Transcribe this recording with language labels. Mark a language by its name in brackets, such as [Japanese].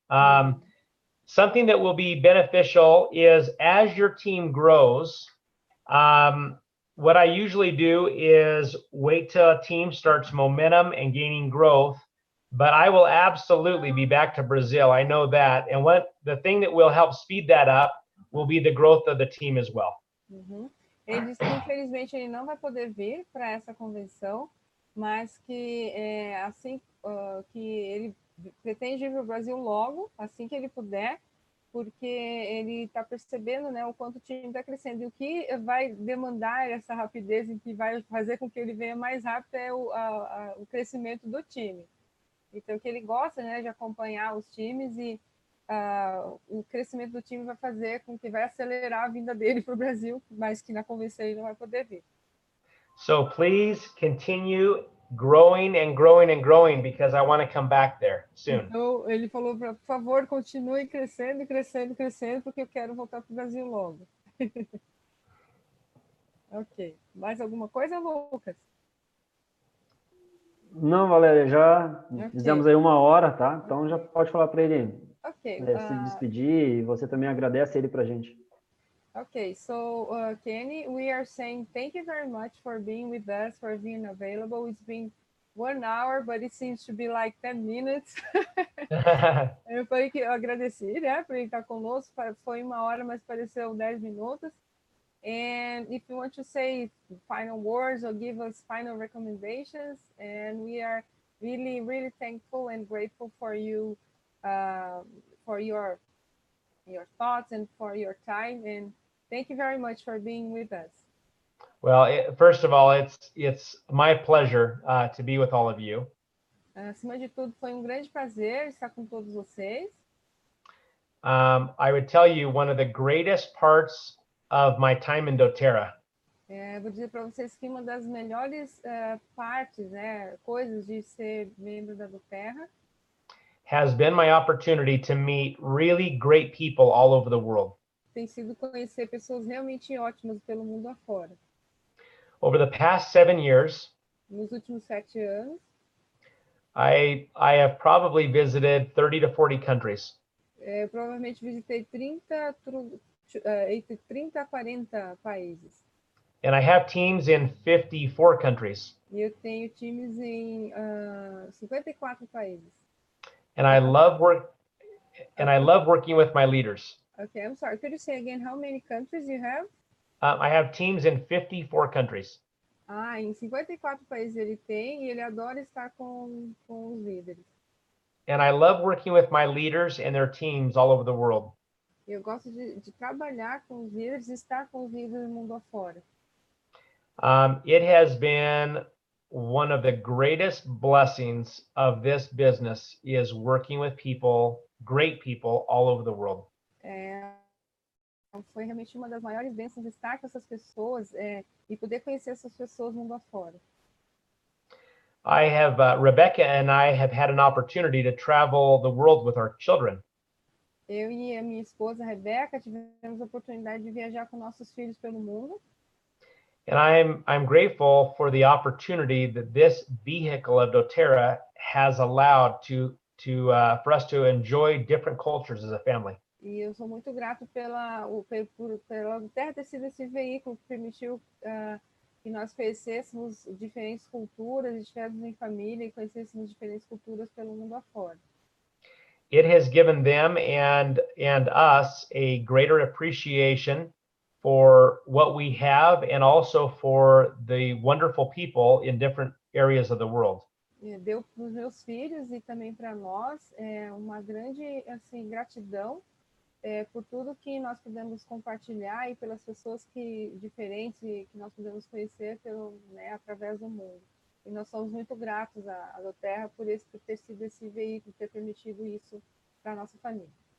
[English] Something that will be beneficial is as your team grows, what I usually do is wait till a team starts momentum and gaining growth, but I will absolutely be back to Brazil. I know that. And the thing that will help speed that up will be the growth of the team as well. [Portuguese] Ele disse que infelizmente ele não vai poder vir para essa convenção, mas que assim que ele pretende ir para o Brasil logo, assim que ele puder, porque ele está percebendo, né, o quanto o time está crescendo. E o que vai demandar essa rapidez e que vai fazer com que ele venha mais rápido é o crescimento do time. Então, que ele gosta, né, de acompanhar os times e o crescimento do time vai fazer com que vai acelerar a vinda dele para o Brasil, mas que na convenção ele não vai poder vir. [English] So please continue growing and growing and growing because I want to come back there soon. [Portuguese] Então, ele falou por favor, continue crescendo, crescendo, crescendo, porque eu quero voltar para o Brasil logo. Ok. Mais alguma coisa, Lucas? Não, Valéria, já fizemos aí 1 hora, tá? Então já pode falar para ele se despedir, e você também agradece ele para a gente. [English] Okay, so Kenny, we are saying thank you very much for being with us, for being available. It's been 1 hour, but it seems to be like 10 minutes. [Portuguese] Eu falei que eu agradeci, né, por ele estar conosco. Foi 1 hora, mas pareceu 10 minutos. [English] And if you want to say final words or give us final recommendations, and we are really, really thankful and grateful for you, for your thoughts and for your time. And thank you very much for being with us. Well, first of all, it's my pleasure to be with all of you. [Portuguese] Acima de tudo, foi um grande prazer estar com todos vocês. [English] I would tell you one of the greatest parts of my time in Doterra [Portuguese] Vou dizer para vocês que uma das melhores partes, né, coisas de ser membro da Doterra [English] has been my opportunity to meet really great people all over the world. [Portuguese] tem sido conhecer pessoas realmente ótimas pelo mundo afora. [English] Over the past 7 years, [Portuguese] Nos últimos 7 anos, [English] I have probably visited 30 to 40 countries. [Portuguese] eu provavelmente visitei entre 30 a 40 países. [English] And I have teams in 54 countries. [Portuguese] E eu tenho times em 54 países. [English] And I love working with my leaders. Okay, I'm sorry. Could you say again how many countries you have? I have teams in 54 countries. [Portuguese] Em 54 países ele tem e ele adora estar com os líderes. [English] And I love working with my leaders and their teams all over the world. [Portuguese] Eu gosto de trabalhar com os líderes e estar com os líderes do mundo afora. [English] It has been one of the greatest blessings of this business is working with people, great people all over the world. [Portuguese] Foi realmente uma das maiores bênçãos estar com essas pessoas e poder conhecer essas pessoas mundo afora. [English] Rebecca and I have had an opportunity to travel the world with our children. [Portuguese] Eu e a minha esposa, Rebeca, tivemos a oportunidade de viajar com nossos filhos pelo mundo. [English] And I'm grateful for the opportunity that this vehicle of Doterra has allowed for us to enjoy different cultures as a family. [Portuguese] E eu sou muito grato pela Doterra ter sido esse veículo que permitiu que nós conhecêssemos diferentes culturas, estivéssemos em família e conhecêssemos diferentes culturas pelo mundo afora. [English] It has given them and us a greater appreciation for what we have and also for the wonderful people in different areas of the world. [Portuguese] Deu para os meus filhos e também para nós uma grande gratidão por tudo que nós podemos compartilhar e pelas pessoas diferentes que nós podemos conhecer através do mundo. E nós somos muito gratos à Doterra por ter sido esse veículo, ter permitido isso para a nossa família.